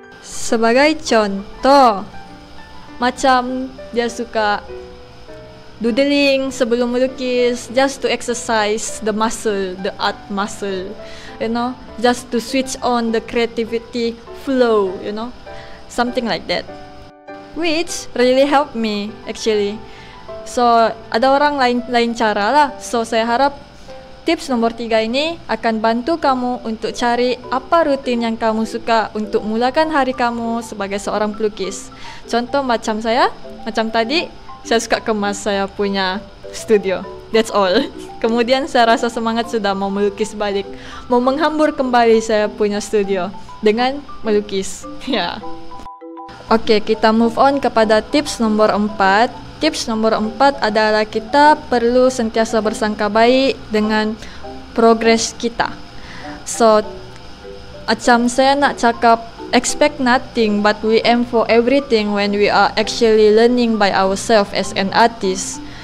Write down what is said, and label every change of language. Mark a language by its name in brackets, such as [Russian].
[Malay] Sebagai contoh, macam dia suka doodling sebelum melukis, [English] just to exercise the muscle, the art muscle, just to switch on the creativity flow, something like that, which really helped me actually. [Malay] So, ada orang lain cara lah. So, saya harap tips nombor 3 ini akan bantu kamu untuk cari apa rutin yang kamu suka untuk mulakan hari kamu sebagai seorang pelukis. Contoh macam saya, macam tadi, saya suka kemas saya punya studio. [English] That's all. [Malay] Kemudian saya rasa semangat sudah mau melukis balik, mau menghambur kembali saya punya studio dengan melukis. Ya. Oke, kita [English] move on [Malay] kepada tips nomor 4. Tips nomor 4 adalah kita perlu sentiasa bersangka baik dengan progres kita. So, macam saya nak cakap, [English] expect nothing but we aim for everything when we are actually learning by ourselves as an artist.